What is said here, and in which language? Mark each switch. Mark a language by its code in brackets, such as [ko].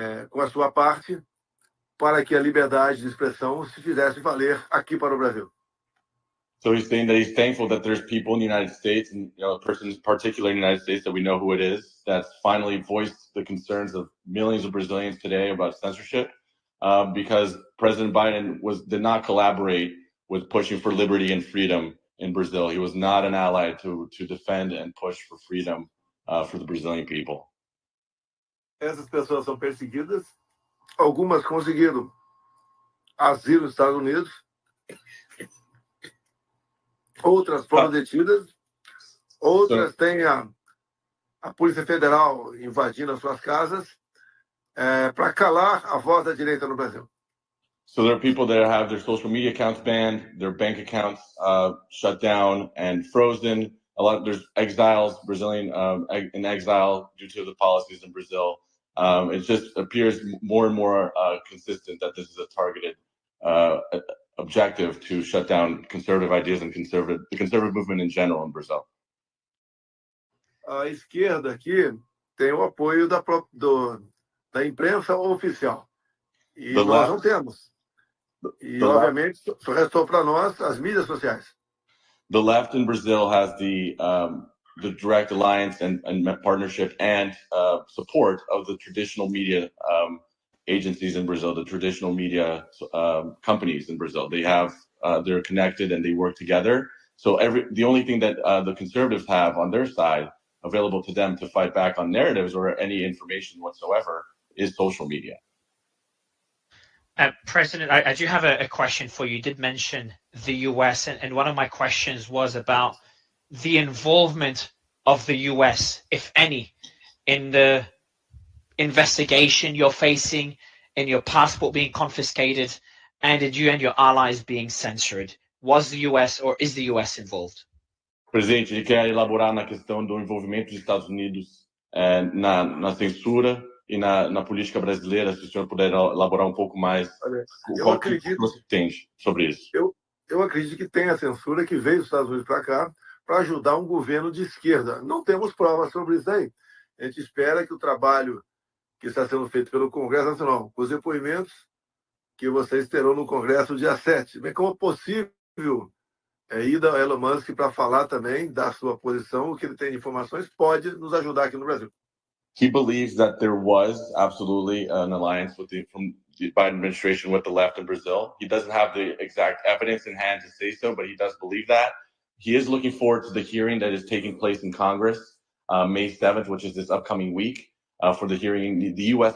[pt] Com a sua parte, para que a liberdade de expressão se fizesse valer aqui para o Brasil. [en] So he's saying that he's thankful that there's people in the United States, and a person in particular in the United States that we know who it is, that's finally voiced the concerns of millions of Brazilians today about censorship, because President Biden did not collaborate with pushing for liberty and freedom in Brazil. He was not an ally to defend and push for freedom for the Brazilian people. [pt] Essas pessoas são perseguidas, algumas conseguiram asilo nos Estados Unidos, outras foram detidas, outras têm a Polícia Federal invadindo as suas casas para calar a voz da direita no Brasil. [en] So there are people that have their social media accounts banned, their bank accounts shut down and frozen. There's exiles, Brazilian in exile due to the policies in Brazil. It just appears more and more consistent that this is a targeted objective to shut down conservative ideas and the conservative movement in general in Brazil. [pt] A esquerda aqui tem o apoio da imprensa oficial. E nós não temos. E, obviamente, só restou para nós as mídias sociais. [en] The left in Brazil has the direct alliance and partnership and support of the traditional media agencies in Brazil, the traditional media companies in Brazil. They're connected and they work together. So the only thing that the conservatives have on their side available to them to fight back on narratives or any information whatsoever is social media. President, I do have a question for you. You did mention the US, and one of my questions was about the involvement of the US, if any, in the investigation you're facing, in your passport being confiscated, and in you and your allies being censored. Was the US or is the US involved? [pt] Presidente, ele quer elaborar na questão do envolvimento dos Estados Unidos na censura e na política brasileira, se o senhor puder elaborar um pouco mais. Eu acredito que você tem sobre isso. Eu acredito que tem a censura que veio dos Estados Unidos para cá para ajudar um governo de esquerda. Não temos provas sobre isso aí. A gente espera que o trabalho que está sendo feito pelo Congresso Nacional, os depoimentos que vocês terão no Congresso dia 7, bem como é possível ir da Elon Musk para falar também da sua posição, o que ele tem de informações, pode nos ajudar aqui no Brasil. [en] He believes that there was absolutely an alliance from the Biden administration with the left in Brazil. He doesn't have the exact evidence in hand to say so, but he does believe that. He is looking forward to the hearing that is taking place in Congress May 7th, which is this upcoming week, for the hearing in the U.S.